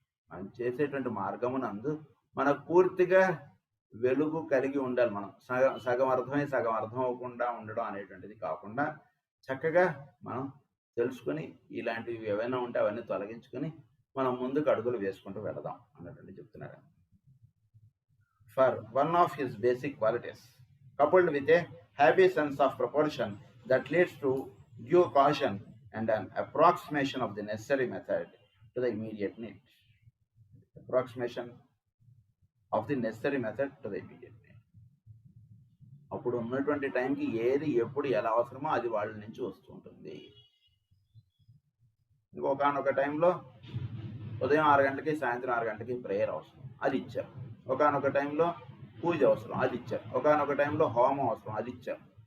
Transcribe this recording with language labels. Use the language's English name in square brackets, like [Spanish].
[Telugu] మనం చేసేటువంటి మార్గమునందు మనకు పూర్తిగా వెలుగు కలిగి ఉండాలి. మనం సగం అర్థమై సగం అర్థం అవ్వకుండా ఉండడం అనేటువంటిది కాకుండా చక్కగా మనం తెలుసుకుని ఇలాంటివి ఏవైనా ఉంటే అవన్నీ తొలగించుకొని మనం ముందుకు అడుగులు వేసుకుంటూ వెళదాం అన్నట్టు చెప్తున్నారు. [English] For one of his basic qualities coupled with a happy sense of proportion that leads to due caution and an approximation of the necessary method to the immediate need. Approximation of the necessary method to the immediate need. [Telugu] అప్పుడు ఉన్నటువంటి టైంకి ఏది ఎప్పుడు ఎలా అవసరమో అది వాళ్ళ నుంచి వస్తూ ఉంటుంది. ఇంకొకనొక టైంలో ఉదయం 6 గంటలకి సాయంత్రం 6 గంటలకి ప్రేయర్ అవసరం, అది ఇచ్చారు. ఒకనొక టైంలో పూజ అవసరం, అది ఇచ్చారు. ఒకనొక టైంలో హోమం అవసరం, అది ఇచ్చారు.